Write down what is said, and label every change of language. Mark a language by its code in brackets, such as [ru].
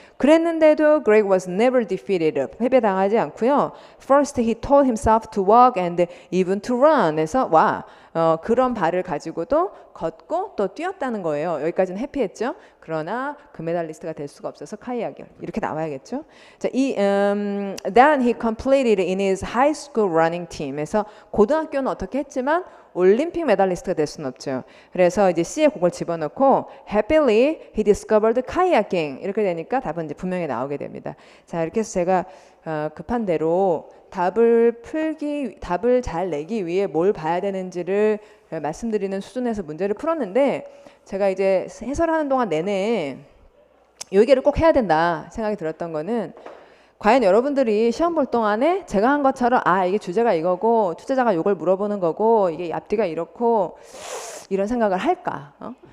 [en] 그랬는데도 Greg was never defeated. [ko] 패배당하지 않고요. [en] First, he taught himself to walk and even to run. [ko] 그래서 그런 발을 가지고도 걷고 또 뛰었다는 거예요. 여기까지는 해피했죠. 그러나 금메달리스트가 될 수가 없어서 카이아결 이렇게 나와야겠죠. [en] 자, then he completed in his high school running team. [ko] 그래서 고등학교는 어떻게 했지만 올림픽 메달리스트가 될 수는 없죠. 그래서 이제 C에 그걸 집어넣고 [en] happily he discovered kayaking [ko] 이렇게 되니까 답은 이제 분명히 나오게 됩니다. 자, 이렇게 해서 제가 급한 대로 답을 잘 내기 위해 뭘 봐야 되는지를 말씀드리는 수준에서 문제를 풀었는데 제가 이제 해설하는 동안 내내 이 얘기를 꼭 해야 된다 생각이 들었던 거는 과연 여러분들이 시험 볼 동안에 제가 한 것처럼 이게 주제가 이거고 투제자가 이걸 물어보는 거고 이게 앞뒤가 이렇고 이런 생각을 할까?